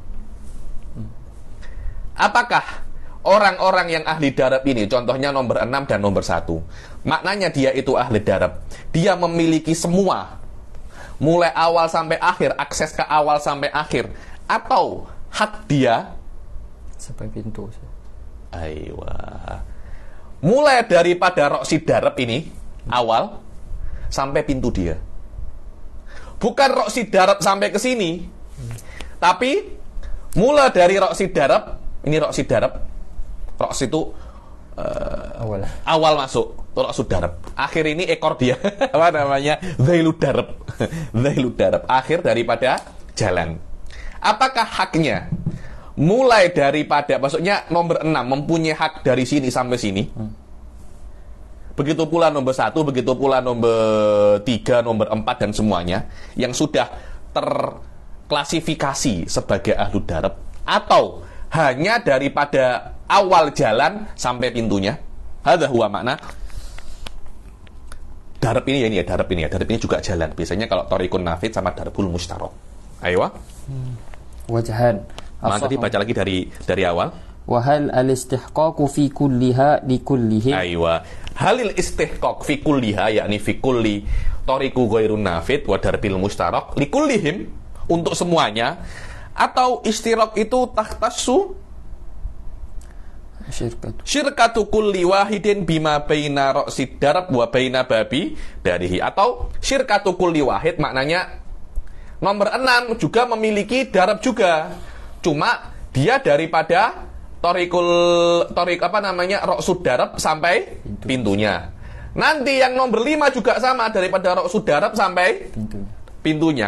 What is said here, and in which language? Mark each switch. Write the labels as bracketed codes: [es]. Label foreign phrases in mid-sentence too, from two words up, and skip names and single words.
[id] Apakah orang-orang yang [ar] أهل الدرب [id] ini, contohnya nomor 6 dan nomor 1, maknanya dia itu ahli darab, dia memiliki semua, mulai awal sampai akhir, akses ke awal sampai akhir, atau hak dia sampai pintu. Aywa. Mulai daripada [ar] رأس الدرب [id] ini awal sampai pintu dia. Bukan [ar] رأس الدرب [id] sampai ke sini. Tapi mulai dari [ar] رأس الدرب, [id] ini [ar] رأس الدرب. [id] Ra's itu awal masuk [ar] رأس الدرب. [id] Akhir ini ekor dia. Apa namanya? [ar] ذيل الدرب. ذيل الدرب, [id] akhir daripada jalan. Apakah haknya? Mulai daripada, maksudnya nomor 6 mempunyai hak dari sini sampai sini. Begitu pula nomor 1, begitu pula nomor 3, nomor 4 dan semuanya yang sudah terklasifikasi sebagai [ar] أهل الدرب, [id] atau hanya daripada awal jalan sampai pintunya. [ar] هذا هو [id] makna darab ini ya, ini ya, darab ini ya. Darab ini juga jalan. Biasanya kalau [ar] طريق نافذ [id] sama [ar] الدرب المشترك. [id] Ayo. Wajhan. Tadi baca lagi dari awal. [ar] وهل الاستحقاق في كلها لكلهم. أيوه. هل الاستحقاق في كلها، يعني في كل طريق غير نافذ والدرب المشترك لكلهم, [id] untuk semuanya, atau istiraq itu tahtassu [ar] شركة كل واحد بما بين رأس الدرب وبين باب داره, [id] atau [ar] شركة كل واحد [id] maknanya nomor 6 juga memiliki darab juga, cuma dia daripada [ar] رأس الدرب [id] sampai pintunya. Nanti yang nomor 5 juga sama, daripada [ar] رأس الدرب [id] sampai pintunya.